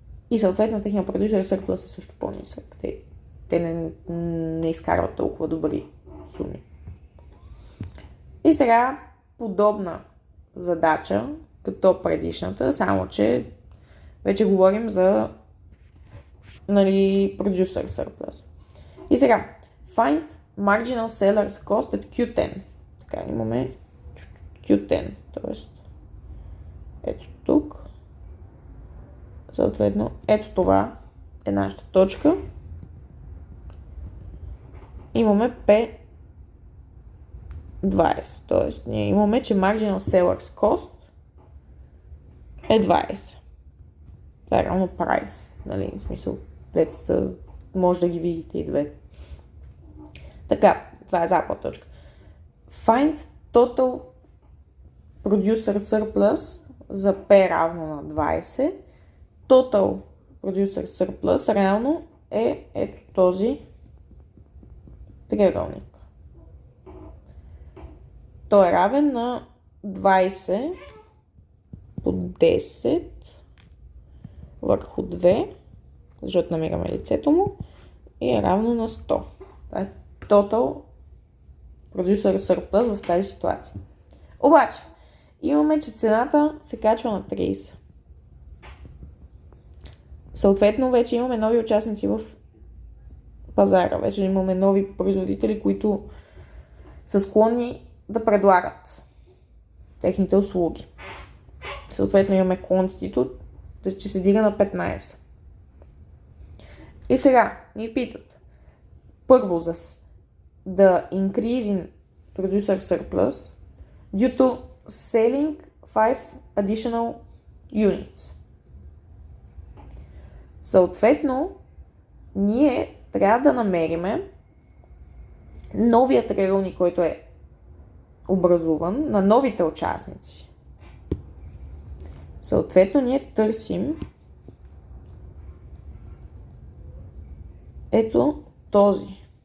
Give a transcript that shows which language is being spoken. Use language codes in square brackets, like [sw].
[bg] И съответно, техният продюсър surplus е също по-нисък. Те не изкарват толкова добри суми. И сега подобна задача, като предишната, само че вече говорим за, нали, producer surplus. [en] И сега, find marginal seller's cost at Q10. [bg] Така, имаме Q10, т.е. ето тук. Съответно, ето това е нашата точка. Имаме P20, т.е. ние имаме, че marginal seller's cost е 20. Това е равно price, нали, в смисъл, може да ги видите и двете. Така, това е запад точка. [en] Find total producer surplus [bg] за P равно на 20. Total producer surplus реално е ето този триъгълник. Той е равен на 20 по 10 върху 2, защото намираме лицето му, и е равно на 100. Това е total producer surplus в тази ситуация. Обаче, имаме, че цената се качва на 30. Съответно, вече имаме нови участници в пазара. Вече имаме нови производители, които са склонни да предлагат техните услуги. Съответно, имаме quantity, че се дига на 15. И сега ни питат първо за [en] the increase in producer surplus due to selling 5 additional units. [bg] Съответно, ние трябва да намериме новия триъгълник, който е образуван на новите участници. Съответно, ние търсим ето този.